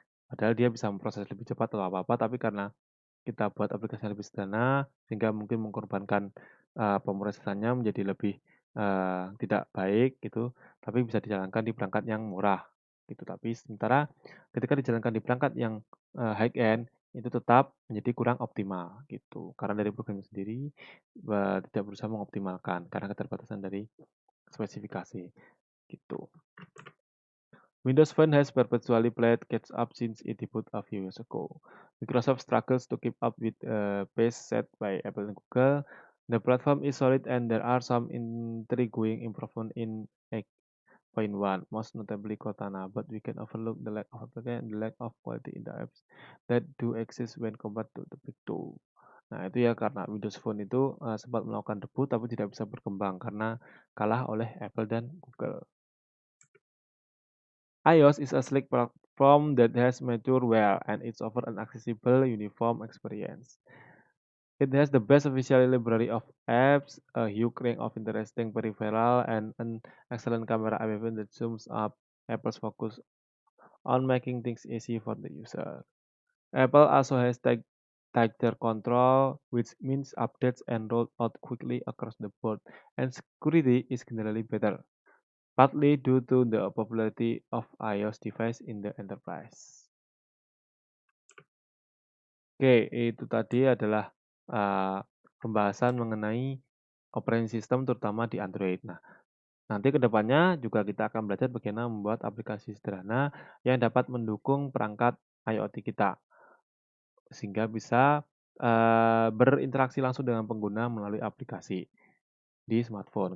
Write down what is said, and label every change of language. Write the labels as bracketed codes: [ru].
[id] Padahal dia bisa memproses lebih cepat atau apa-apa, tapi karena kita buat aplikasinya lebih sederhana, sehingga mungkin mengorbankan, pemrosesannya menjadi lebih, tidak baik gitu, tapi bisa dijalankan di perangkat yang murah, gitu. Tapi sementara ketika dijalankan di perangkat yang, high end, itu tetap menjadi kurang optimal, gitu. Karena dari programnya sendiri, tidak berusaha mengoptimalkan, karena keterbatasan dari spesifikasi, gitu. [en] Windows Phone has perpetually played catch up since it debuted a few years ago. Microsoft struggles to keep up with the pace set by Apple and Google. The platform is solid and there are some intriguing improvements in 8.1, most notably Cortana, but we can overlook the lack of application and the lack of quality in the apps that do exist when compared to the big two. [id] Nah, itu ya karena Windows Phone itu sempat melakukan debut tapi tidak bisa berkembang karena kalah oleh Apple dan Google. [en] iOS is a sleek platform that has matured well and it's offer an accessible, uniform experience. It has the best official library of apps, a huge range of interesting peripheral, and an excellent camera app that zooms up Apple's focus on making things easy for the user. Apple also has tighter control, which means updates and rolled out quickly across the board, and security is generally better, partly due to the popularity of iOS device in the enterprise. [id] Oke, itu tadi adalah pembahasan mengenai operating system terutama di Android. Nah, nanti ke depannya juga kita akan belajar bagaimana membuat aplikasi sederhana yang dapat mendukung perangkat IoT kita, sehingga bisa berinteraksi langsung dengan pengguna melalui aplikasi di smartphone.